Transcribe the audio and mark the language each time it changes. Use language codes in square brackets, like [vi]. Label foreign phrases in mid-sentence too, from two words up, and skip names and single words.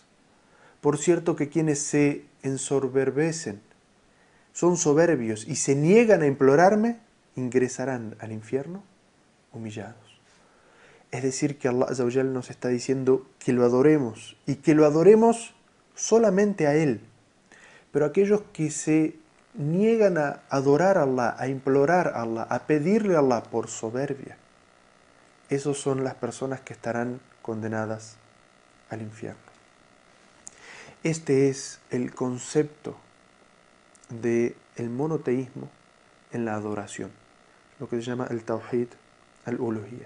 [es] Por cierto que quienes se ensoberbecen, son soberbios y se niegan a implorarme, ingresarán al infierno humillados. Es decir, que [ar] الله عز وجل [es] nos está diciendo que lo adoremos, y que lo adoremos solamente a Él. Pero aquellos que se niegan a adorar a Allah, a implorar a Allah, a pedirle a Allah por soberbia, esos son las personas que estarán condenadas al infierno. Este es el concepto del monoteísmo en la adoración, lo que se llama el [ar] توحيد الألوهية.